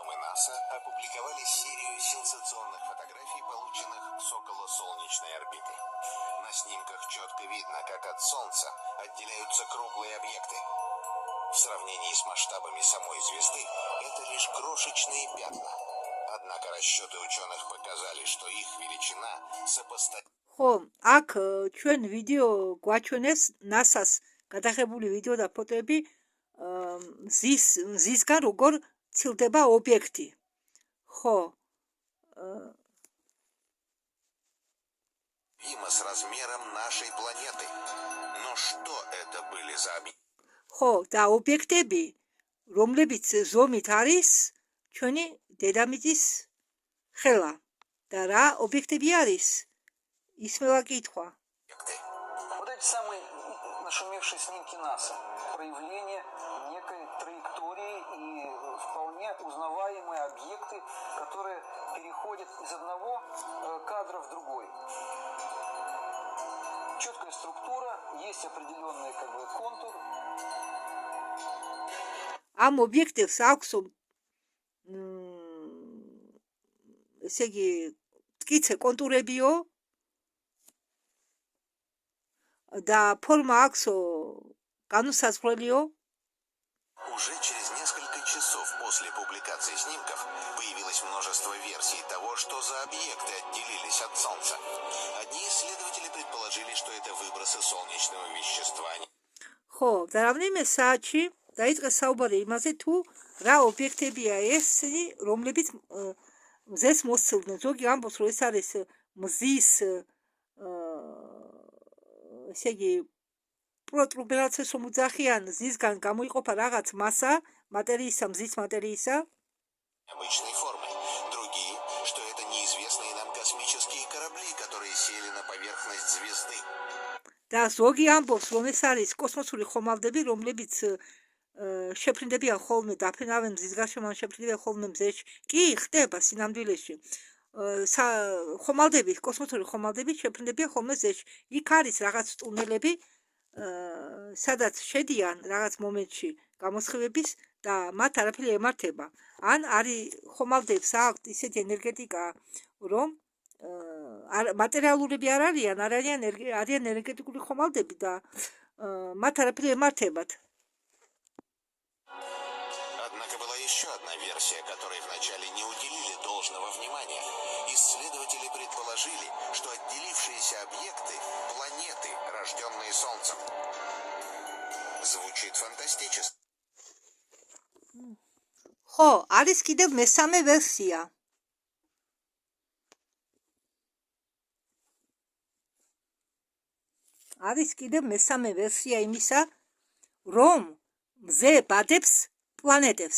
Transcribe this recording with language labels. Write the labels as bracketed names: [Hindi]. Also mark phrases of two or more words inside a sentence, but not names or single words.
[Russian] НАСА опубликовали серию сенсационных фотографий, полученных с околосолнечной орбиты. На снимках четко видно, как от Солнца отделяются круглые объекты. В сравнении с масштабами самой звезды это лишь крошечные пятна. Однако расчеты ученых показали, что их величина сопоставима. [Georgian] ხო, აქ ჩვენ ვიდეო გვაჩვენეს NASA-ს გადაღებული ვიდეო და ფოტოები მზისგან როგორ ცილდება ობიექტი. ხო. [Russian] С размером нашей планеты. Но что это были за объекты? [Georgian] ხო, და ობიექტები, რომლებიც ზომით არის ჩვენი დედამიწის ხელა. და რა ობიექტები არის? ისმება კითხვა. [Russian] Вот эти самые нашумевшие снимки НАСА. Проявление некой траектории и вполне узнаваемые объекты, которые переходят из одного кадра в другой. Четкая структура, есть определенный контур. [Georgian] Am obiectებს აქვს ესე იგი მტკიცე კონტურებიო და ფორმა აქვსო განუსაზღვრელიო. [Russian] Уже через несколько часов после публикации снимков появилось множество версий того, что за объекты отделились от Солнца. Одни исследователи предположили, что это выбросы солнечного вещества. [Georgian] ხო, და რამდენიმე საათში დაიწყეს საუბარი იმაზე, თუ რა ობიექტებია ესენი, რომლებიც მზეს მოსცილდნენ. ზოგი ამბობს, რომ ეს არის მზის ესე იგი პროტუბერანციის მოძახიან მზისგან გამოიყოფა რაღაც მასა, მატერიისა, მზის მატერიისა. [Russian] Обычной формы. Другие, что это неизвестные нам космические корабли, которые сели на поверхность звезды. [Georgian] და ზოგი ამბობს, რომ ეს არის კოსმოსური ხომალდები, რომლებიც შეფრინდებიან ხოლმე დაფრინავენ მზის გარშემო, შეფრინდებიან ხოლმე მზეში. კი, ხდება სინამდვილეში. ხომალდები, კოსმოსური ხომალდები შეფრინდებიან ხოლმე მზეში. იქ არის რაღაც ტუნელები, სადაც შედიან რაღაც მომენტში გამოსხივების და მათ არაფერი ემართება. ან არის ხომალდებს აქვთ ისეთი ენერგეტიკა, რომ მატერიალურები არ არიან ენერგეტიკული ხომალდები და მათ არაფერი ემართებათ. [Russian] Однако была еще одна версия, которой вначале не уделили должного внимания. Исследователи предположили, что отделившиеся объекты – планеты, рожденные Солнцем. Звучит фантастически. [Georgian] ხო, არის კიდევ მესამე ვერსია. არის კიდევ მესამე ვერსია იმისა, რომ მზე ბადებს პლანეტებს.